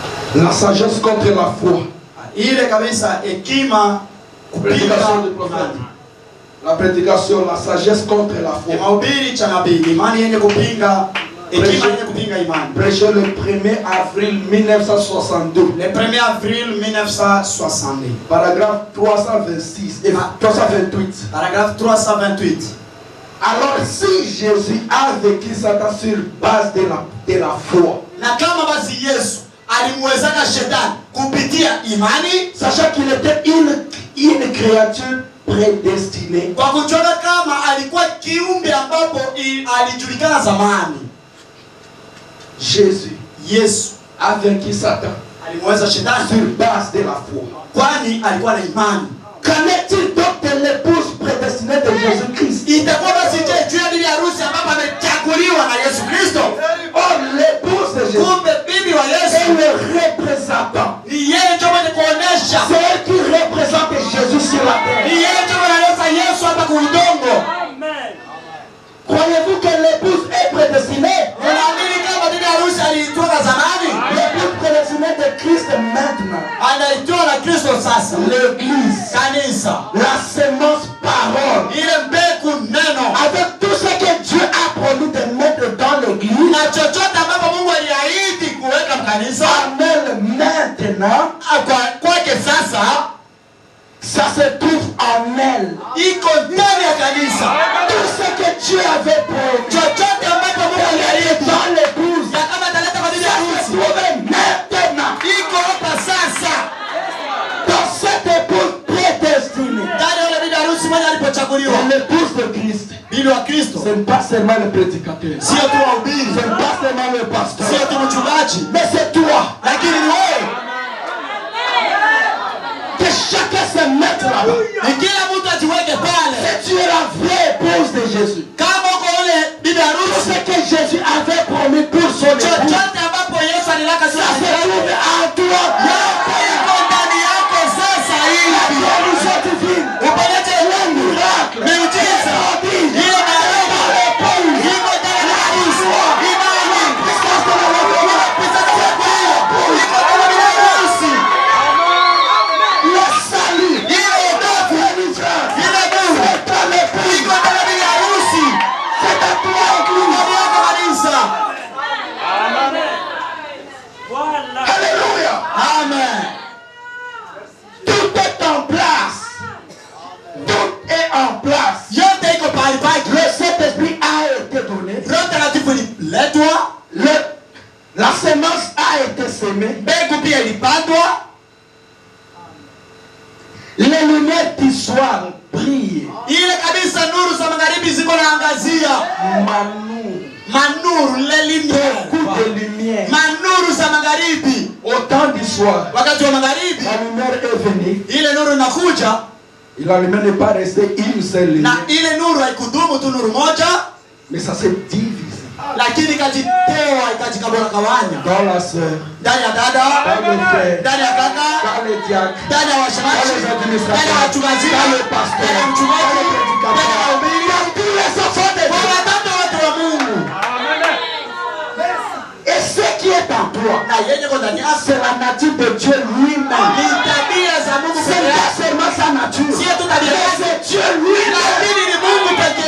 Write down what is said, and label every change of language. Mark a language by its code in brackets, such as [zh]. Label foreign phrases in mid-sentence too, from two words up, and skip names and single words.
[fr] La sagesse contre la foi. [sw] Ile kabisa hekima kupinga [fr] la prédication, la sagesse contre la foi. [sw] Mahubiri cha nabii, imani yenye kupinga hekima yenye kupinga imani. [fr] Prêché le 1er avril 1962. Le 1er avril 1962. Paragraphe 326 et 328. Paragraphe 328. Alors si Jésus a vécu Satan sur base de la foi. [sw] Na kama basi Yesu alimwezaka shetani kupitia imani, [fr] sachant qu'il était une créature prédestinée. [sw] Kwa kujua kama alikuwa kiumbe ambapo alijulikana zamani. [fr] Jésus, [sw] Yesu [fr] a vaincu Satan [sw] alimweza shetani [fr] sur base de la foi. [sw] Kwani alikuwa na imani. [fr] Qu'en est-il donc de l'épouse prédestinée de Jésus-Christ? [sw] Itakuwa basi je juu ya bibi harusi ambapo amechaguliwa na Yesu Kristo? [fr] Oh, l'épouse de Jésus. [sw] Kumbe bibi wa Yesu [fr] est le représentant. [sw] Ni yeye ndio mwenye kuonesha. [fr] C'est elle qui représente Jésus sur la terre. [sw] Ni yeye ndio analeta Yesu hapa kwa udongo. [fr] Amen. Croyez-vous que l'épouse est prédestinée? [sw] Unaamini kama bibi harusi aliitwa zamani? [fr] L'épouse prédestinée de Christ maintenant. [sw] Anaitwa na Kristo sasa. [fr] L'église. [sw] Kanisa. [fr] La semence parole. [sw] Ile mbegu neno. [fr] Avec tout ce que Dieu a promis de mettre dans l'église. [sw] Na chochote ambapo Mungu aliahidi kuweka mkanisa. [fr] Amen. Maintenant. [sw] Kwake sasa. [fr] Ça se trouve en elle. [sw] Iko ndani ya kanisa. [fr] Tout ce que Dieu avait promis. [sw] Chochote ambapo Mungu aliahidi [fr] dans l'épouse. [sw] Ya kama ataleta kwa bibi harusi. [fr] Se trouve maintenant. [sw] Iko hapa sasa. [fr] Dans cette épouse prédestinée. [sw] Ndani ya bibi harusi mmoja alipochaguliwa. [fr] L'épouse de Christ. [sw] Bibi wa Kristo. [fr] Ce n'est pas seulement le prédicateur. [sw] Sio tu wahubiri. [fr] Ce n'est pas seulement le pasteur. [sw] Sio tu mchungaji. [fr] Mais c'est toi. [sw] Lakini ni wewe. [fr] Que chacun se mette là-bas. [sw] Ni kila mtu ajiweke pale. [fr] Si tu es la vraie épouse de Jésus. [sw] Kama uko ule bibi harusi. [fr] Tout ce que Jésus avait promis pour son épouse. [sw] Chochote ambapo Yesu alilaka [fr] ça se trouve en toi. [sw] Iko ndani yako sasa hivi. [fr] La guérison divine. [sw] Upelete [fr] le miracle. [sw] Miujiza. Ile baraka. Iko ndani ya harusi. Imani. [fr] Le salut. C'est à toi, Église. Alléluia. Amen. Tout est en place. Tout est en place. [sw] Yote iko pale pale. [fr] Le Saint-Esprit a été donné. [sw] Roho Mtakatifu ililetwa. [fr] La semence a été semée. [sw] Mbegu pia ilipandwa. [fr] Les lumières du soir brillent. [sw] Ile kabisa nuru za magharibi ziko naangazia. [fr] Manuru le lumière. Beaucoup de lumière. [sw] Manuru za magharibi. [fr] Au temps du soir. [sw] Wakati wa magharibi. [fr] La lumière est venue. [sw] Ile nuru inakuja. [fr] Et la lumière n'est pas restée une seule lumière. [sw] Na ile nuru haikudumu tu nuru moja. [fr] Mais ça s'est divisé. [sw] Lakini ikajitewa ikajikagawanya. [fr] Dans la sœur. [sw] Ndani ya dada. [fr] Dans le frère. [sw] Ndani ya kaka. [fr] Dans les diacres. [sw] Ndani ya washemaji. [fr] Dans les administrateurs. [sw] Ndani ya wachungaji. [fr] Dans les pasteurs. [sw] Ndani ya mchungaji. [fr] Dans les prédicateurs. [sw] Ndani ya wahubiri. [fr] Dans tous les enfants de Dieu. [sw] Kwa watoto wote wa Mungu. [fr] Et ce qui est en toi, c'est la nature de Dieu lui-même. Ce n'est pas seulement sa nature, mais c'est Dieu lui-même.